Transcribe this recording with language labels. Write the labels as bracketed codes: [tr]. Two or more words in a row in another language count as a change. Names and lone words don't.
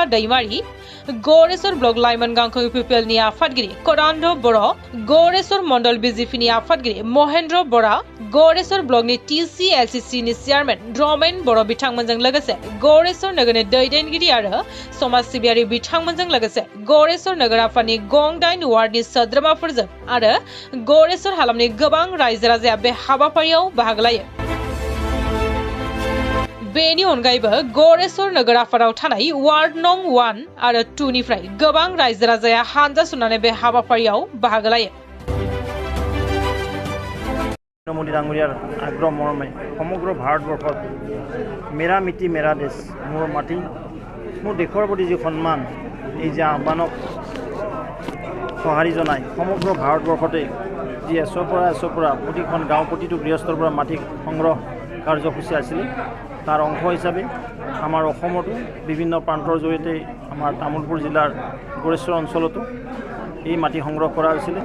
[brx] दैमारि, गरेस्वर ब्लक लाइमोन गांखं UPPLनि आफादगिरि करान्ध बर', गरेस्वर मण्डल BJPनि आफादगिरि महेन्द्र बरा, गरेस्वर ब्लकनि TCLCCनि चेयारमेन रमेन बर' बिथांमोनजों लोगोसे गरेस्वर नोगोरनि दैदेनगिरि आरो समाज सिबियारि बिथांमोनजों लोगोसे गरेस्वर नोगोर आफादनि गं 8 वार्डनि सोद्रोमाफोरजों आरो गरेस्वर हालामनि गोबां रायजो राजाया बे हाबाफारियाव बाहागो लायो। बेनि अनगायैबो गरेस्वर नोगोर आफादाव थानाय वार्ड नं 1 आरो 2 निफ्राय गोबां रायजो राजाया हानजा सुनानै बे हाबाफारियाव बाहागो लायो। [as] মোদী ডাঙৰীয়াৰ আগ্ৰহ মৰ্মে সমগ্ৰ ভাৰতবৰ্ষত মেৰা মিটি মেৰা দেশ মোৰ মাটি মোৰ দেশৰ প্ৰতি যি সন্মান এই যে আহ্বানক সঁহাৰি জনাই সমগ্ৰ ভাৰতবৰ্ষতে যি এছৰ পৰা প্ৰতিখন গাঁও প্ৰতিটো গৃহস্থৰ পৰা মাটি সংগ্ৰহ কাৰ্যসূচী আছিলে তাৰ অংশ হিচাপে আমাৰ অসমতো বিভিন্ন প্ৰান্তৰ জৰিয়তে আমাৰ তামুলপুৰ জিলাৰ गरेশ্বৰ অঞ্চলতো এই মাটি সংগ্ৰহ কৰা হৈছিলে।